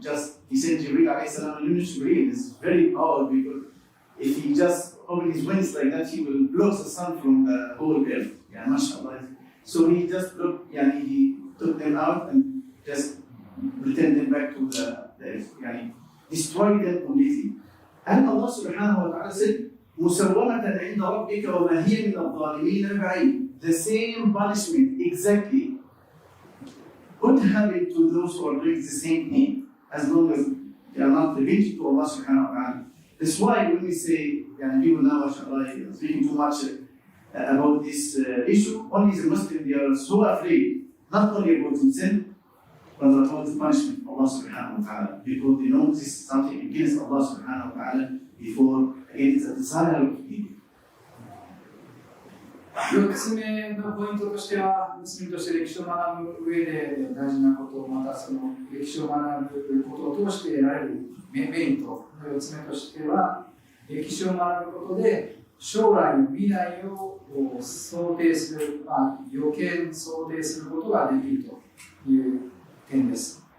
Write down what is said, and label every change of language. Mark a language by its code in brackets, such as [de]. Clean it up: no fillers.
[en] Just he said Jibreel alayhi salam, and Jibreel is very powerful because if he just open his wings like that, he will block the sun from the whole earth. Yeah, mashallah. So he just looked, he took them out and just returned them back to the earth. Destroyed them completely. And Allah subhanahu wa ta'ala said, [ar] مُسَوَّمَةً عِنْدَ رَبِّكَ وَمَا هِيَ مِنَ الظَّالِمِينَ بَعِيدٍ. [en] The same punishment, exactly, could happen to those who are doing the same thing, as long as they are not repenting to Allah subhanahu wa ta'ala. That's why when we say, people now, mashallah, speaking too much about this issue, only the Muslims, they are so afraid, not only about themselves, but about the punishment of Allah subhanahu wa ta'ala, because they know this is something against Allah subhanahu wa ta'ala before it is a desire of people. [ja] 4つ目のポイントとしては、ムスリムとして歴史を学ぶ上で大事なこと、またその歴史を学ぶことを通して得られるメリットの4つ目としては、歴史を学ぶことで将来の未来を想定する、予見想定することができるという点です。